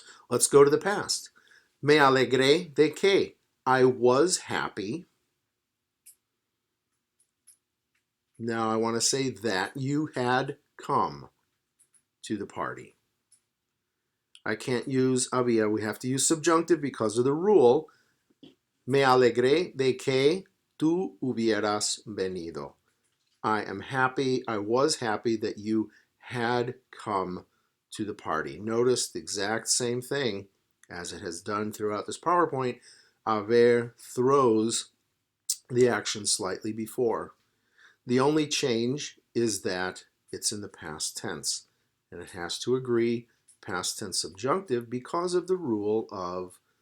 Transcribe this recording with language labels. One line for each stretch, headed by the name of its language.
English: Let's go to the past.
Spanish: Me alegré de que,
English: I was happy. Now I want to say that you had come to the party. I can't use había. We have to use subjunctive because of the rule.
Spanish: Me alegré de que tú hubieras venido.
English: I am happy, I was happy that you had come to the party. Notice the exact same thing as it has done throughout this PowerPoint. Haber throws the action slightly before. The only change is that it's in the past tense, and it has to agree past tense subjunctive because of the rule of